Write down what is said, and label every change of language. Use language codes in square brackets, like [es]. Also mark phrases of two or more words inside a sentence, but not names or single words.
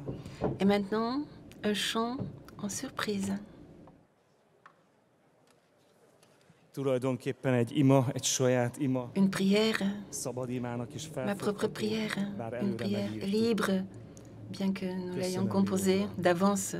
[fr] Et maintenant, un chant en surprise. [hu] Tulajdonképpen egy ima, egy saját ima. [fr] Une prière, [hu] Szabad imának is [fr] ma propre prière, [hu] bár [fr] une [hu] előre [fr] prière [hu] megírtuk. [fr] libre, bien que nous l'ayons composée d'avance.